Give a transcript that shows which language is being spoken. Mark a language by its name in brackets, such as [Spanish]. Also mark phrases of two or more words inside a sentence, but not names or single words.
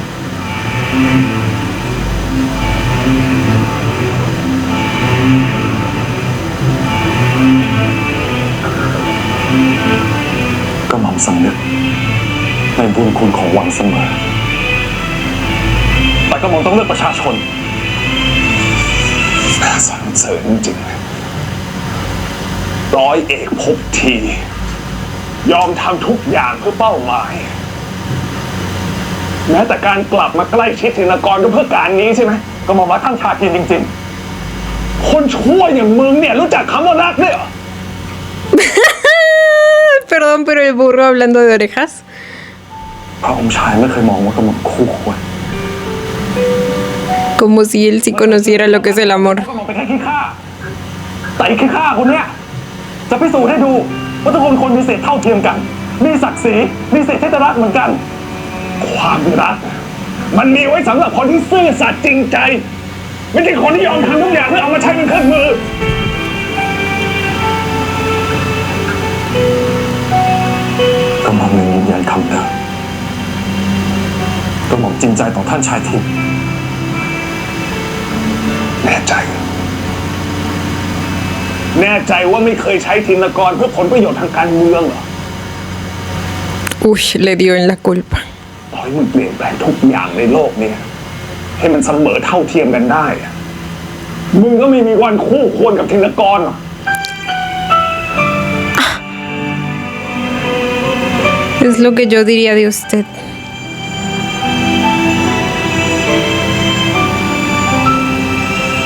[Thai] กระหม่อมสำนึกในบุญคุณของวังเสมอแต่กระหม่อมต้องเลือกประชาชนน่าสรรเสริญจริงร้อยเอกภพทียอมทำทุกอย่างเพื่อเป้าหมาย แม้แต่การกลับมาใกล้ชิดธินกรก็เพื่อการนี้ใช่ไหมกระหม่อมว่าท่านชาทินจริงๆคนชั่วอย่างมึงเนี่ยรู้จักคำว่ารักด้วยเหรอ [Spanish] Perdón, pero el burro hablando de orejas. [Thai] พระองค์ชายไม่เคยมองว่ากระหม่อมคู่ควร [Spanish] Como si él sí conociera lo que es el amor. [Thai] กระหม่อมเป็นแค่ขี้ข้าแต่ขี้ข้าคนเนี้ยจะพิสูจน์ให้ดูว่าทุกคนมีสิทธิเท่าเทียมกันมีศักดิ์ศรีมีสิทธิที่จะรักเหมือนกันความรักมันมีไว้สำหรับคนที่ซื่อสัตย์จริงใจไม่ใช่คนที่ยอมทำทุกอย่างเพื่อเอามาใช้เป็นเครื่องมื อกระหม่อมยังยืนยันคำเดิมกระหม่อมจริงใจต่อท่านชายทิพย์แน่ใจว่าไม่เคยใช้ธินกรเพื่อผลประโยชน์ทางการเมืองเหรอ [Spanish] Uy, le dio en la culpa. [Thai] ต่อให้มันเปลี่ยนแปลงทุกอย่างในโลกนี้ให้มันเสมอเท่าเทียมกันได้มึงก็ไม่มีวันคู่ควรกับธินกรหรอก [Spanish] Es lo que yo diría de usted. [Thai] แ